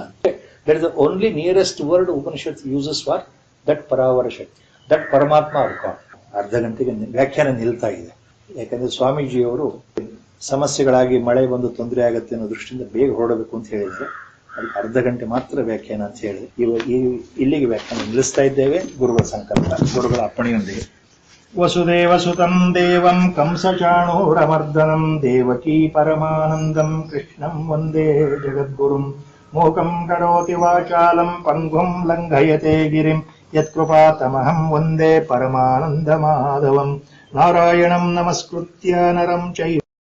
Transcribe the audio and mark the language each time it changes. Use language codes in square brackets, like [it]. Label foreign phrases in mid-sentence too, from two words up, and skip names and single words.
[en] That is the only nearest word Upanishad uses for that [sa] ಪರಾವರ ಶಕ್ತಿ, [en] ದಟ್ ಪರಮಾತ್ಮ ಅರ್ಕಾಡ್. [kn] ಅರ್ಧ ಗಂಟೆಗೆ ವ್ಯಾಖ್ಯಾನ ನಿಲ್ತಾ ಇದೆ. ಯಾಕಂದ್ರೆ ಸ್ವಾಮೀಜಿಯವರು ಸಮಸ್ಯೆಗಳಾಗಿ ಮಳೆ ಬಂದು ತೊಂದರೆ ಆಗತ್ತೆ ಅನ್ನೋ ದೃಷ್ಟಿಯಿಂದ ಬೇಗ ಹೊರಡಬೇಕು ಅಂತ ಹೇಳಿದ್ರೆ ಅದಕ್ಕೆ ಅರ್ಧ ಗಂಟೆ ಮಾತ್ರ ವ್ಯಾಖ್ಯಾನ ಅಂತ ಹೇಳಿದೆ. ಇಲ್ಲಿಗೆ ವ್ಯಾಖ್ಯಾನ ನಿಲ್ಲಿಸ್ತಾ ಇದ್ದೇವೆ. ಗುರುಗಳ ಸಂಕಲ್ಪ, ಗುರುಗಳ ಅಪ್ಪಣೆಯೊಂದಿಗೆ. [sa] ವಸುದೇವ ಸುತಂ ದೇವಂ ಕಂಸಚಾಣೂರಮರ್ದನಂ ದೇವಕೀ ಪರಮಾನಂದಂ ಕೃಷ್ಣಂ ವಂದೇ ಜಗದ್ಗುರುಂ ಮೂಕಂ ಕರೋತಿ ವಾಚಾಲಂ ಪಂಗುಂ ಲಂಘಯತೆ ಗಿರಿಂ ಯತ್ಕೃಪಾತಮಹಂ ವಂದೇ ಪರಮಾನಂದ ಮಾಧವಂ ನಾರಾಯಣಂ ನಮಸ್ಕೃತ್ಯ ನರಂ ಚೈವ